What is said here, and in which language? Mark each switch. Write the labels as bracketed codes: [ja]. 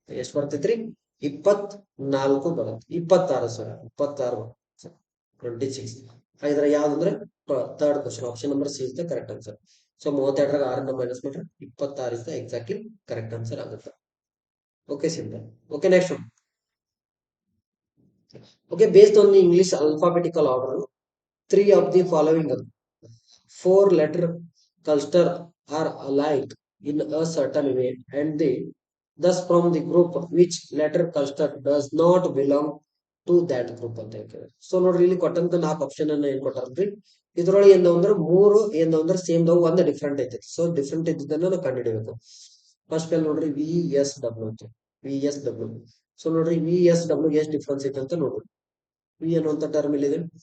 [kn] ಎಷ್ಟು ಬರ್ತೈತ್ರಿ, 24 ಬರುತ್ತೆ. 26 ಸರ್, 26 26. ಹಾಗಿದ್ರೆ ಯಾವ್ದಂದ್ರೆ [en] Third question, option number C is the correct answer. [kn] So 32ರಾಗ 6 minus ಮಾಡ್ರೆ 26 [en] is the exactly correct answer [kn] ಆಗುತ್ತೆ. [en] Okay, simple. Okay, next one. Okay, based on the English alphabetical order, three of the following four-letter cluster are alike in a certain way, and thus from the group which letter cluster does not belong to that group [kn] ಅಂತ ಹೇಳ್ತಾರೆ. So ನೋಡ್ರಿ ಇಲ್ಲಿ ಕೊಟ್ಟಂತ 4 option ಅನ್ನ ಏನ್ ಕೊಟ್ಟಾರ್ರಿ, ಇದ್ರೊಳಗೆ ಏನು ಅಂದ್ರೆ 3 ಏನು ಅಂದ್ರೆ ಸೇಮ್ ದವು, ಒಂದು ಡಿಫ್ರೆಂಟ್ ಐತಿ. ಸೊ ಡಿಫ್ರೆಂಟ್ ಇದ್ದದನ್ನ ನಾವು ಕಂಡುಹಿಡಿಯಬೇಕು. ಫಸ್ಟ್ ಅಲ್ಲಿ ನೋಡ್ರಿ VSW ಅಂತ, VSW. ಸೊ ನೋಡ್ರಿ VSW ಎಷ್ಟು ಡಿಫ್ರೆನ್ಸ್ ಐತೆ ಅಂತ ನೋಡ್ರಿ. ವಿ ಅನ್ನುವಂತ ಟರ್ಮ್ ಇಲ್ಲಿದೆ.